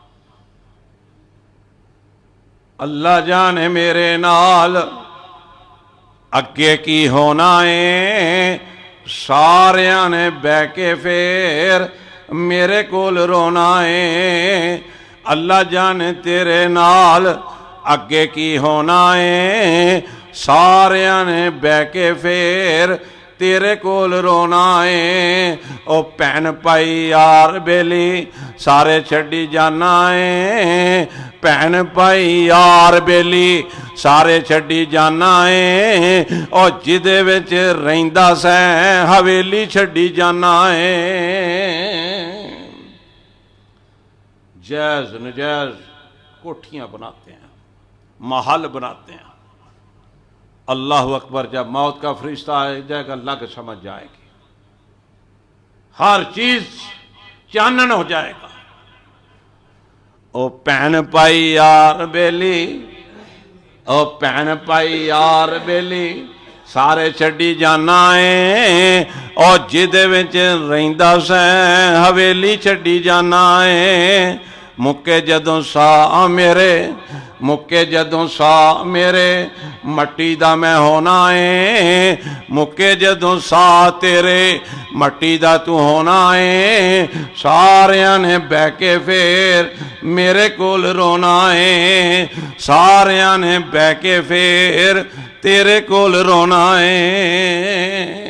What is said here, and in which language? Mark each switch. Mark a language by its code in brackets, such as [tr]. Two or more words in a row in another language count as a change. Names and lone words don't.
[pa] اللہ جانے میرے نال اگے کی ہونا ہے ساریاں نے بہ کے پھر میرے کول رونا ہے اللہ جانے تیرے نال اگے کی ہونا ہے ساریاں نے بہ کے پھر تیرے کول رونا ہے او پین پائی یار بیلی سارے چھڈی جانا ہے پین پائی یار بیلی سارے چھڈی جانا ہے او جدے وچ رہندا سیں حویلی چھڈی جانا ہے [ur] جائز نجائز کوٹھیاں بناتے ہیں محل بناتے ہیں [ar] اللہ اکبر [ur] جب موت کا فرشتہ آ جائے گا لگ سمجھ جائے گی ہر چیز چانن ہو جائے گا [pa] او پین پائی یار بیلی او پین پائی یار بیلی سارے چھڈی جانا ہے او جدے وچ رہندا سیں حویلی چھڈی جانا ہے مکے جدوں سا میرے مکے جدوں سا میرے مٹی دا میں ہونا ہے مکے جدوں سا تیرے مٹی دا تو ہونا ہے ساریاں نے بہ کے پھر میرے کول رونا ہے ساریاں نے بہ کے پھر تیرے کول رونا ہے